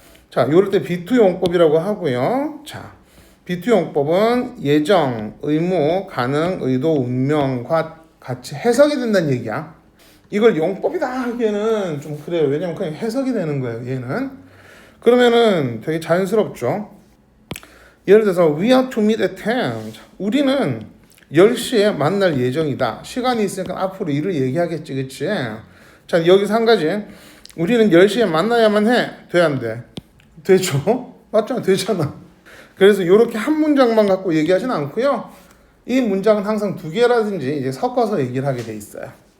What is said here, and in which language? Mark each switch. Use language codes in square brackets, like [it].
[ko] 자, 요럴 때 B2 용법이라고 하고요. 자, B2 용법은 예정, 의무, 가능, 의도, 운명과 같이 해석이 된다는 얘기야. 이걸 용법이다 하기에는 좀 그래요. 왜냐면 그냥 해석이 되는 거예요, 얘는. 그러면은 되게 자연스럽죠. 예를 들어서 [en] We are to meet at 10. [ko] 우리는 10시에 만날 예정이다. 시간이 있으니까 앞으로 일을 얘기하겠지, 그치? 자, 여기서 한 가지. 우리는 10시에 만나야만 해. 돼, 안 돼? 되죠? 맞잖아, 되잖아. 그래서 이렇게 한 문장만 갖고 얘기하진 않고요. 이 문장은 항상 두 개라든지 이제 섞어서 얘기를 하게 돼 있어요.